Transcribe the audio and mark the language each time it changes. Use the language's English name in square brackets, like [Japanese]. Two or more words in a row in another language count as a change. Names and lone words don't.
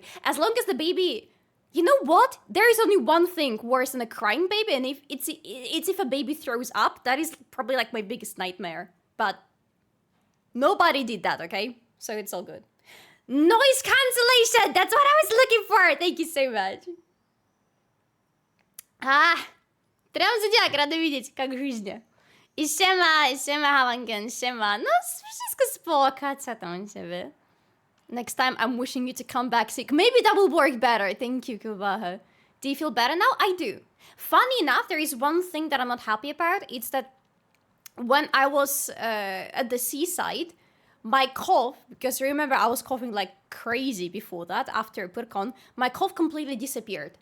[English] As long as the baby... You know what? There is only one thing worse than a crying baby, and it's if a baby throws up. That is probably like my biggest nightmare. But nobody did that, okay? So it's all good. Noise cancellation! That's what I was looking for! Thank you so much. [Russian] Трям Зодиак, рада видеть, как жизнь. [Polish] I siema, Havangen, siema. No, wszystko spoko, co tam u ciebie? [English] Next time, I'm wishing you to come back sick. Maybe that will work better. Thank you, Kubaha. Do you feel better now? I do. Funny enough, there is one thing that I'm not happy about. It's that when I was at the seaside, my cough, because remember I was coughing like crazy before that, after PurCon, my cough completely disappeared.